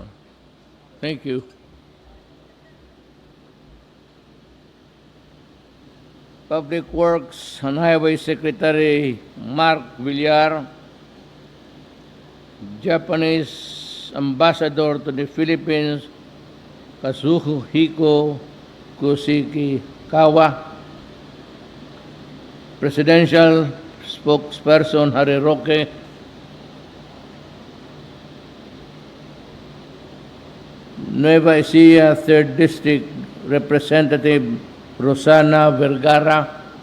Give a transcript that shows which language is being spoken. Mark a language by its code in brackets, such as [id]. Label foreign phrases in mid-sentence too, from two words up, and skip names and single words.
[en] Thank you. Public Works and Highway Secretary Mark Villar, Japanese Ambassador to the Philippines, Kazuhiko Koshikawa, Presidential Spokesperson Harry Roque, Nueva Ecija 3rd District Representative Rosana Vergara,